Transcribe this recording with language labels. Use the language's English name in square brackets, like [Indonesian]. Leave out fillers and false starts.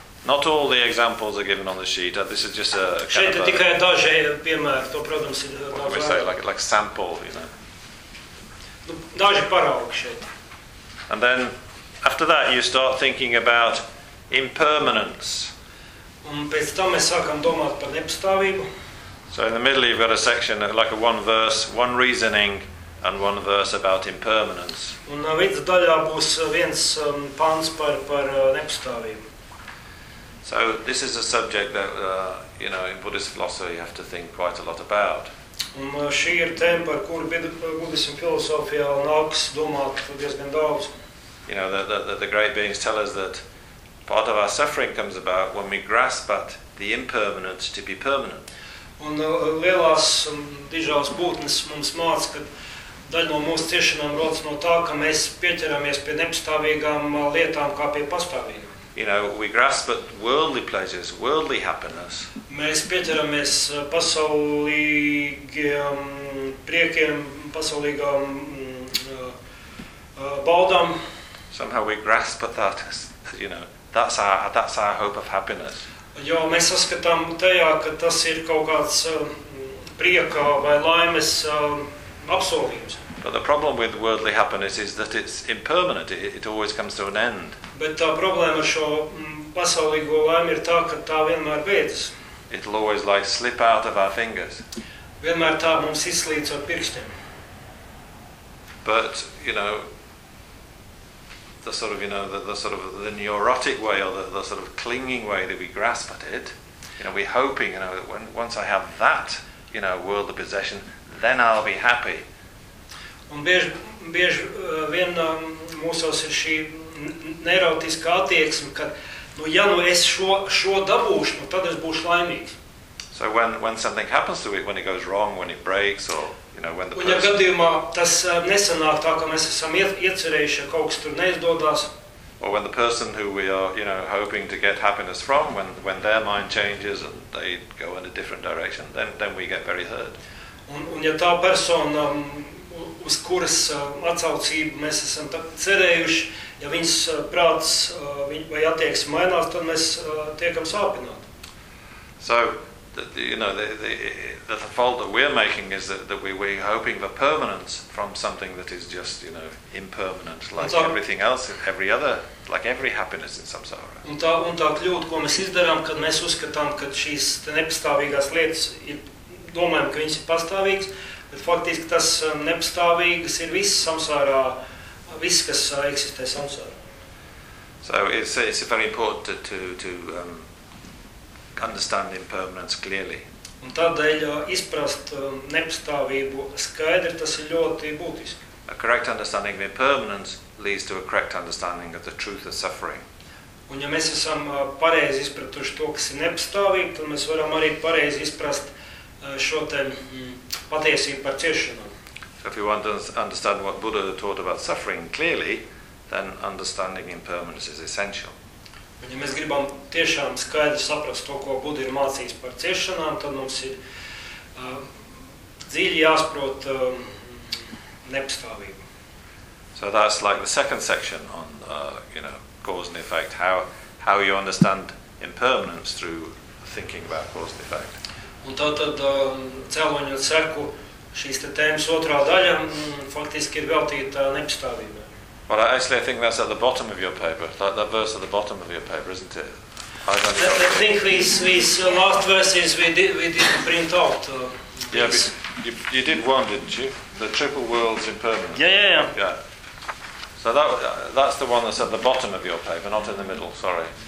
[English] Not all the examples are given on the sheet. This is just a kind [Latvian] šeit [English] of [Latvian] tikai daži piemēri, to, protams, ir daži. [English] What we say, like sample, you know. [Latvian] Nu, daži paraugi šeit. [English] And then, after that, you start thinking about impermanence. [Latvian] Un pēc tam mēs sākam domāt par nepastāvību. [English] So in the middle you've got a section, like a one verse, one reasoning, and one verse about impermanence. [Latvian] Un vidusdaļā būs viens pāns par nepastāvību. [English] So this is a subject that, you know, in Buddhist philosophy you have to think quite a lot about. [Latvian] Un šī ir tēma, par kuru buddhismu filosofijā nāks domāt diezgan daudz. [English] You know, the great beings tell us that part of our suffering comes about when we grasp at the impermanence to be permanent. [Latvian] Un lielās dižās būtnes mums māc, ka daļa no mūsu ciešanām rodas no tā, ka mēs pieķeramies pie nepastāvīgām lietām kā pie pastāvīgām. [English] You know, we grasp at worldly pleasures, worldly happiness. [Latvian] Mēs pieķeramies pasaulīgiem priekiem, pasaulīgām baudām. [English] Somehow we grasp at that, you know, that's our hope of happiness. [Latvian] Jo mēs saskatām tajā, ka tas ir kaut kāds prieka vai laimes apsolījums. [English] But the problem with worldly happiness is that it's impermanent. It always comes to an end. [Latvian] Bet tā problēma šo pasaulīgo laimi ir tā, ka tā vienmēr beidzas. [English] It'll always like slip out of our fingers. [Latvian] Vienmēr tā mums izslīdz ar pirkstiem. [English] But, you know, the neurotic way or the sort of clinging way that we grasp at it, you know, we're hoping, you know, when once I have that, you know, worldly possession, then I'll be happy. [Latvian] Un bieži vien mūsos ir šī neurotiska attieksme, ka nu, ja nu es šo dabūšu, nu, tad es būšu laimīgs. [English] So when something happens to it, when it goes wrong, when it breaks, or, you know, when the person... [Latvian] Un ja gadījumā tas nesanāk tā, ka mēs esam iecerējuši, ja kaut kas tur neizdodās. [English] Or when the person who we are, you know, hoping to get happiness from, when their mind changes and they go in a different direction, then we get very hurt. [Latvian] Un ja tā persona, uz kuras atsaucību mēs esam cerējuši, ja viņas prāts vai attieks mainās, tad mēs tiekam sāpināt. [English] So, you know, the fault that we're making is that we're hoping for permanence from something that is just, you know, impermanent, like tā, everything else, every other, like every happiness in samsara. [Latvian] Un tā kļūda, ko mēs izdarām, kad mēs uzskatām, ka šīs nepastāvīgās lietas, domājam, ka viņas ir pastāvīgas, bet faktiski tas nepastāvīgas ir viss samsārā, viss, kas eksistē samsārā. [English] So it's very important to understand impermanence clearly. [Latvian] Un tādēļ izprast nepastāvību skaidri, tas ir ļoti būtiski. [English] A correct understanding of impermanence leads to a correct understanding of the truth of suffering. [Latvian] Un ja mēs esam pareizi izpratuši to, kas ir nepastāvība, tad mēs varam arī pareizi izprast šo te patiesību par ciešanām. [English] So if you want to understand what Buddha taught about suffering clearly, then understanding impermanence is essential. [Latvian] Un ja mēs gribam tiešām skaidri saprast to, ko Buddha ir mācījis par ciešanām, tad mums ir dzīvi jāsprot nepastāvību. [English] So that's like the second section on, you know, cause and effect, how you understand impermanence through thinking about cause and effect. [Latvian] Un tātad cēloņu un seku šīs te tēmas otrā daļa faktiski ir veltīta nepastāvībai. [English] Well, actually, I think that's at the bottom of your paper, that verse at the bottom of your paper, isn't it? I think these last verses we did print out. Yeah, but you did one, didn't you? The triple world's impermanent. Yeah. So that's the one that's at the bottom of your paper, not in the middle, sorry.